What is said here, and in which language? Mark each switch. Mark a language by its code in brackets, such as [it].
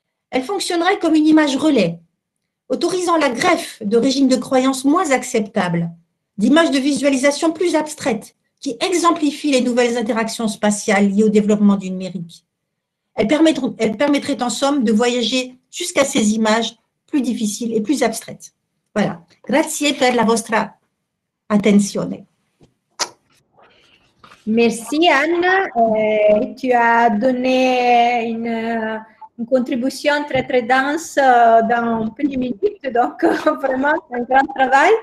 [fr] Elle fonctionnerait comme une image relais, autorisant la greffe de régimes de croyances moins acceptables, d'images de visualisation plus abstraites, qui exemplifient les nouvelles interactions spatiales liées au développement du numérique. Elle permettrait en somme de voyager jusqu'à ces images plus difficiles et plus abstraites. Voilà. [it] Grazie per la vostra attenzione. [fr] Merci Anne, tu as donné une contribution très très dense dans peu de minutes, donc vraiment c'est un grand travail.